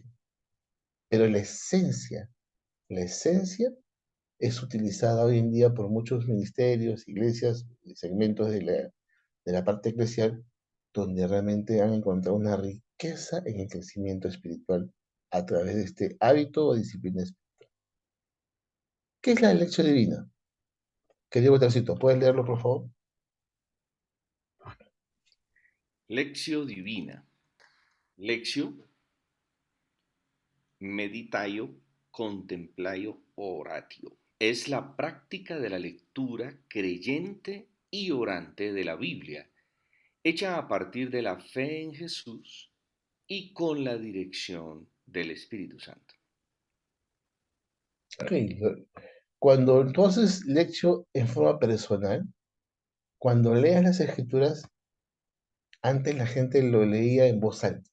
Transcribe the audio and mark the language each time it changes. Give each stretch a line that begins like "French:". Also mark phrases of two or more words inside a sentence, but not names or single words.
Spanish: Pero la esencia es utilizada hoy en día por muchos ministerios, iglesias, segmentos de la parte eclesial, donde realmente han encontrado una riqueza en el crecimiento espiritual a través de este hábito o disciplina espiritual. ¿Qué es la lección divina? Querido Botarcito, ¿puedes leerlo, por favor?
Latin: Lectio divina. Lectio Meditaio, contemplaio, oratio.
Spanish: Es la práctica de la lectura creyente y orante de la Biblia, hecha a partir de la fe en Jesús y con la dirección del Espíritu Santo. Ok, cuando entonces lectio en forma personal, cuando leas las escrituras, antes la gente lo leía en voz alta.